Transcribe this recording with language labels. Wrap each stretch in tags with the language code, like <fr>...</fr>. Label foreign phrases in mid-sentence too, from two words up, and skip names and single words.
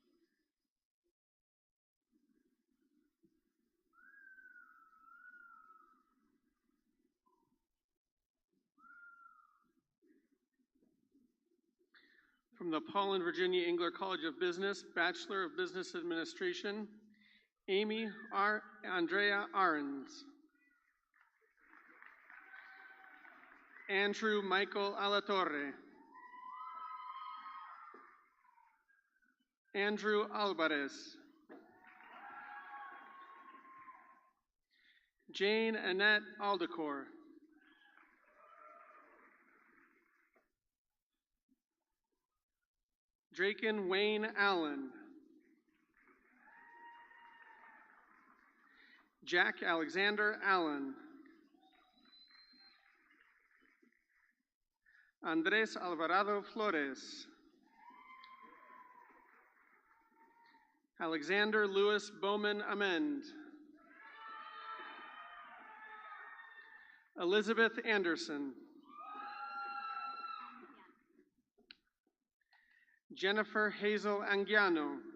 <en>From the Paul and Virginia Engler College of Business, Bachelor of Business Administration, Amy Andrea Ahrens. Andrew Michael Alatorre. Andrew Alvarez. Jane Annette Aldecor. Draken Wayne Allen. Jack Alexander Allen. Andres Alvarado Flores. Alexander Lewis Bowman Amend. Elizabeth Anderson. Jennifer Hazel Anguiano.</en>